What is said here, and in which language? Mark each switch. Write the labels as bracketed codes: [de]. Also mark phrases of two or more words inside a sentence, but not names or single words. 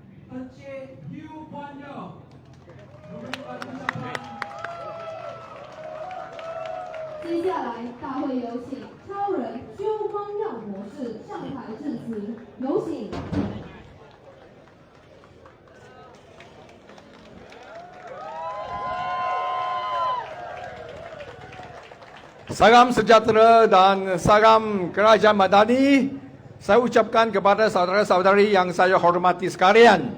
[zh] 本届U冠耀，接下来，大会有请超人邱光耀博士上台致辞，有请。 [ms] Salam sejahtera dan salam kerajaan Madani. Saya ucapkan kepada saudara-saudari yang saya hormati sekalian.